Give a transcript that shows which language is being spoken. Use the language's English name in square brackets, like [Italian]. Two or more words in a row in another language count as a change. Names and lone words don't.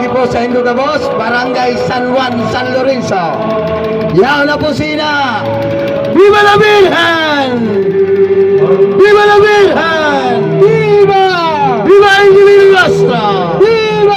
[Bikol] po sa Indo ka boss, Barangay San Juan, San Lorenzo. Yaw na po sina. [Spanish] Viva la Virgen! Viva la Virgen! Viva! Viva el Divino Rostro! Viva!